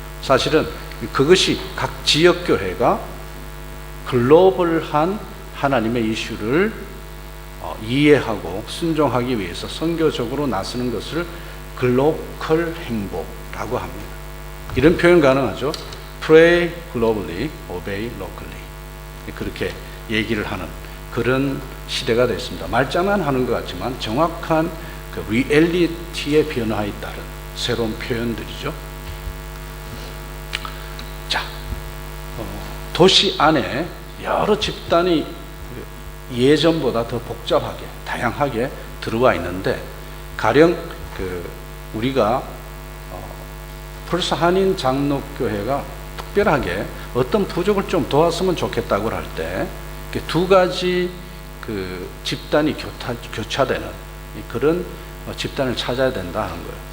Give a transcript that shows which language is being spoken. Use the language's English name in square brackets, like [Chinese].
[Korean] 사실은 그것이 각 지역교회가 글로벌한 하나님의 이슈를 이해하고 순종하기 위해서 선교적으로 나서는 것을 글로컬 행보라고 합니다. 이런 표현 가능하죠. [English] Pray globally, obey locally. [Korean] 그렇게 얘기를 하는 그런 시대가 됐습니다. 말장난하는 것 같지만 정확한 그 리얼리티의 변화에 따른 새로운 표현들이죠. 자, 도시 안에 여러 집단이 예전보다 더 복잡하게, 다양하게 들어와 있는데, 가령 우리가 벌써 한인 장로교회가 특별하게 어떤 부족을 좀 도왔으면 좋겠다고 할 때 두 가지 그 집단이 교차되는 그런 집단을 찾아야 된다 하는 거예요.